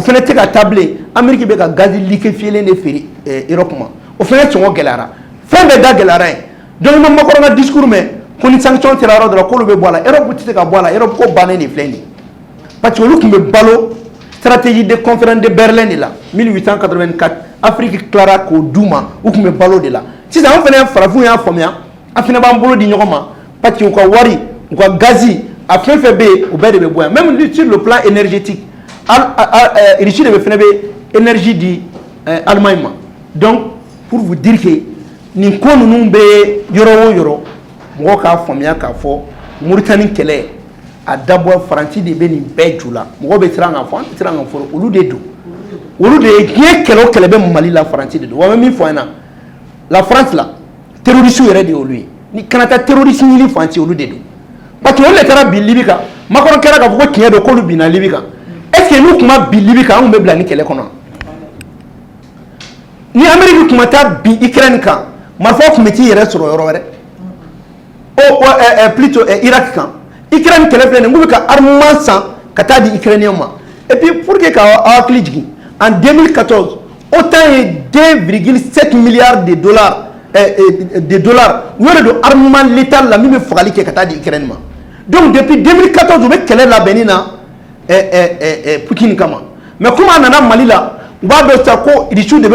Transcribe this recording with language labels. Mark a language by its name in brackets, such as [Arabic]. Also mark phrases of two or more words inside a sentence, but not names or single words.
[Bambara] fana tɛ ka taa bilen Amérique bɛ ka [French] gaz liquéfié [Bambara] de feere Europe ma o fana sɔngɔ gɛlɛyara fɛn bɛɛ da gɛlɛyara yen donc i ma Macron ka discours mɛn ko ni sanction sera yɔrɔ dɔ la k'olu bɛ bɔ a la Europe tɛ se ka bɔ a la Europe ko bannen de filɛ nin ye parce que olu tun bɛ balo [French] stratégie de conférence de Berlin de la [Bambara] 1884 Afrique tilara k'o d'u ma u tun bɛ balo de la sisan an fana farafinw y'a faamuya an fana b'an bolo di ɲɔgɔn ma parce que u ka wari u ka gazi a fɛn fɛn bɛ yen u bɛɛ de bɛ bɔ yan [French] même sur le plan énergétique [Bambara] Russie de bɛ fana bɛ énergie di Allemagne ma [French] donc pour vous dire que [Bambara] nin ko ninnu bɛ yɔrɔ o yɔrɔ mɔgɔw k'a faamuya k'a fɔ Mauritanie kɛlɛ a dabɔ Faransi de bɛ nin bɛɛ ju la mɔgɔw bɛ siran ka fɔ an tɛ siran ka fɔ olu de don olu de ye diɲɛ kɛlɛ o kɛlɛ bɛ Mali la Faransi de don wa n bɛ min fɔ an ɲɛna la France la terroriste yɛrɛ de y'olu ye ni kana taa terroriste ɲini fan si olu de don parce que olu de taara bin Libi kan Macron kɛra k'a fɔ ko tiɲɛ don k'olu binna Libi kan [French] est ce que [Bambara] n'u tun ma bin Libi kan an tun bɛ bila ni kɛlɛ kɔnɔ ni Amérique tun ma taa bin Ukraine kan marifaw tun bɛ t'i yɛrɛ sɔrɔ yɔrɔ wɛrɛ plutôt Irak kan Ukraine kɛlɛ filɛ nin k'u bɛ ka armement san ka taa di Ukrainiens ma [French] et puis pour que [Bambara] k'aw hakili jigin [French] en 2014 autant [Bambara] ye [French] 2,7 milliards de dollars [Bambara] u yɛrɛ don [French] armement létal [Bambara] la min bɛ fagali kɛ ka taa di Ukraine ma [French] donc depuis 2014 [Bambara] u bɛ kɛlɛ labɛnni na Poutine kama [French] mais comme [Bambara] a nana Mali la u b'a dɔn sisan ko Russie de bɛ